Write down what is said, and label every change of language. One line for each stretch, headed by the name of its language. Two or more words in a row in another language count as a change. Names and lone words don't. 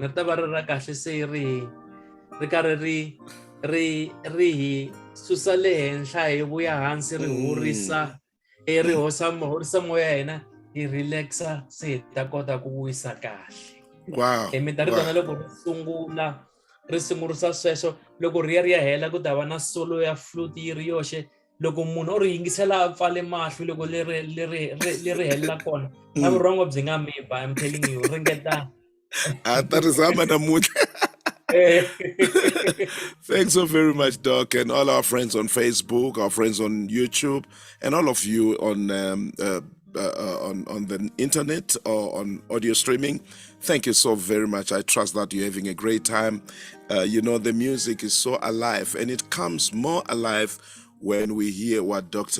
Tsonga: Ri ta va ri ra kahle se ri karhi ri hi susa le henhla hi vuya hansi ri horisa ri horisa moya ya hina hi relaxa se hi ta kota ku wisa kahle.
English: Wow.
Tsonga: Mi ta ri twana loko ri sungurisa sweswo loko ri ya hela ku ta va na solo ya flute yi ri yoxe loko munhu o ri yingisela a pfale mahlo loko leri helela kona na vurhongo byi nga mi ba,
English: I'm telling you ringeta.
Tsonga: A ta ri zama namuntlha.
English: Thanks so very much, Doc, and all our friends on Facebook, our friends on YouTube, and all of you on the internet or on audio streaming. Thank you so very much. I trust that you're having a great time. The music is so alive, and it comes more alive when we hear what Dr.